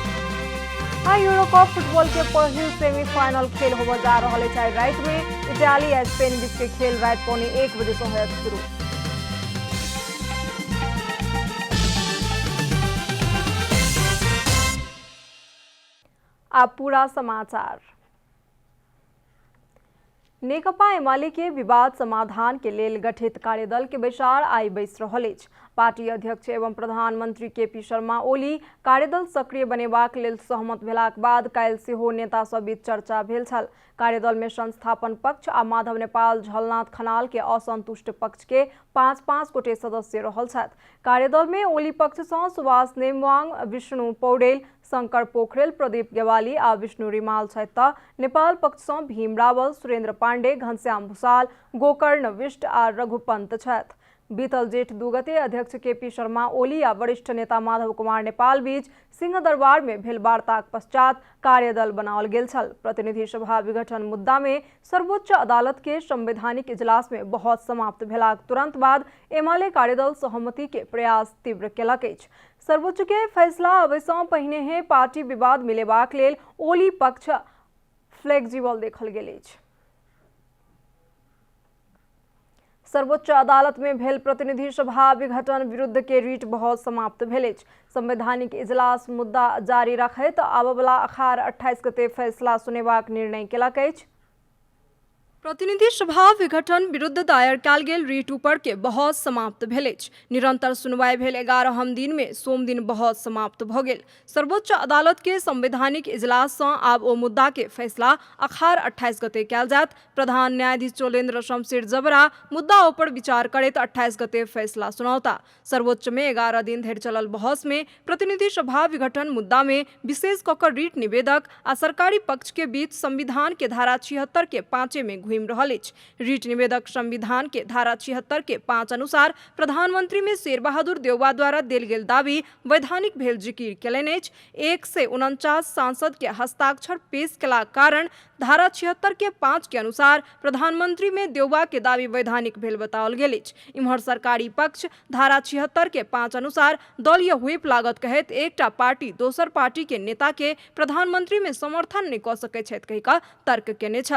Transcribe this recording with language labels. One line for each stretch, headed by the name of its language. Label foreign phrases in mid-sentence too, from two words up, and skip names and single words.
Maithili: यूरो कप फुटबॉल के पहिल सेमीफाइनल खेल होबय जा रहल अछि राति में। इटाली आ स्पेन बीच के खेल राति 1:15 बजे से होयत शुरू। अब पूरा समाचार। नेकपा एमाले के विवाद समाधान के लेल गठित कार्यदल के बैसार आई बैस रहल अछि। पार्टी अध्यक्ष एवं प्रधानमंत्री केपी शर्मा ओली कार्यदल सक्रिय बनेबाक लेल सहमत भेलाक बाद काल्हि सेहो नेता सब बीच चर्चा भेल छल। कार्यदल में संस्थापन पक्ष आ माधव नेपाल झलनाथ खनाल के असंतुष्ट पक्ष के 5-5 गोटे सदस्य रहल छथि। कार्यदल में ओली पक्ष से सुभाष नेमवाङ, विष्णु पौडेल, शंकर पोखरेल, प्रदीप गेवाली आ विष्णु रिमाल छथि त नेपाल पक्ष से भीम रावल, सुरेंद्र पांडे, घनश्याम भूषाल, गोकर्ण विष्ट आ रघुपंत छथि। बीतल जेठ 2 गते अध्यक्ष केपी शर्मा ओली आ वरिष्ठ नेता माधव कुमार नेपाल बीच सिंह दरबार में भेल वार्ताक पश्चात कार्यदल बनाओल गेल छल। प्रतिनिधि सभा विघटन मुद्दा में सर्वोच्च अदालत के संवैधानिक इजलास में बहस समाप्त भेलाक तुरंत बाद एमाले कार्यदल सहमति के प्रयास तीव्र केलक अछि। सर्वोच्च के फैसला अबै सँ पहिने पार्टी विवाद मिलेबाक लेल ओली पक्ष फ्लेक्सिबल देखल गेल अछि। सर्वोच्च अदालत में भेल प्रतिनिधि सभा विघटन विरुद्ध के रीट बहस समाप्त भेल अछि। संवैधानिक इजलास मुद्दा जारी रखैत आबय वाला अखाड़ 28 गते फैसला सुनेबाक निर्णय केलक अछि। प्रतिनिधि सभा विघटन विरुद्ध दायर कयल गेल रीट ऊपर के बहस समाप्त भेल अछि। निरंतर सुनवाई भेल 11हम दिन में सोम दिन बहस समाप्त भ गेल। सर्वोच्च अदालत के संवैधानिक इजलास से आब ओ मुद्दा के फैसला अखाड़ 28 गते कयल जायत। प्रधान न्यायाधीश चोलेन्द्र शमशेर जबरा मुद्दा ऊपर विचार करैत 28 गते फैसला सुनौता। सर्वोच्च में 11 दिन धरि चलल बहस में प्रतिनिधि सभा विघटन मुद्दा में विशेष ककर रीट निवेदक आ सरकारी पक्ष के बीच संविधान के धारा 76 के 5 में घुमि रहल अछि। रीट निवेदक संविधान के धारा 76 के 5 अनुसार प्रधानमंत्री में शेर बहादुर देउवा द्वारा देल गेल दावी वैधानिक भेल जिकिर केलनि अछि। 149 सांसद के हस्ताक्षर पेश केला कारण धारा 76 के 5 के अनुसार प्रधानमंत्री में देउवा के दावी वैधानिक भेल बताओल गेल अछि। इम्हर सरकारी पक्ष धारा 76 के 5 अनुसार दलीय व्हिप लागत कहैत एकटा पार्टी दोसर पार्टी के नेता के प्रधानमंत्री में समर्थन नहीं क सकै छथि कहि कऽ तर्क केने छल।